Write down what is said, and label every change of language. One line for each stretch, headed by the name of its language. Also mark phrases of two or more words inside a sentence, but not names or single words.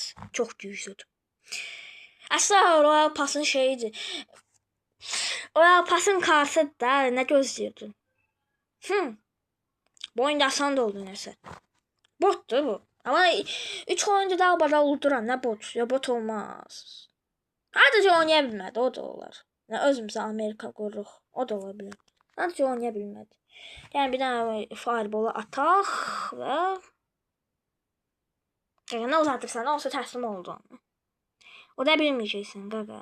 Azerbaijani: Çox güclüdür. Əslində Royal Pass'ın şeyidir. Royal Pass'ın kartıdır da, nə gözləyirdin? Bu oyunda asan da oldu nəsə. Botdur bu. Amma 3 oyunda da bada ulduram. Nə bot? Ya bot olmaz. Sadəcə oynaya bilmədi. O da olar. Özümüzə Amerika qururuq. O da ola bilər. Sadəcə oynaya bilmədi. Yəni bir dənə fireball'u ataq və nə uzatırsan, olsa təslim oldun. O da bilməyəcəksən, qaqa.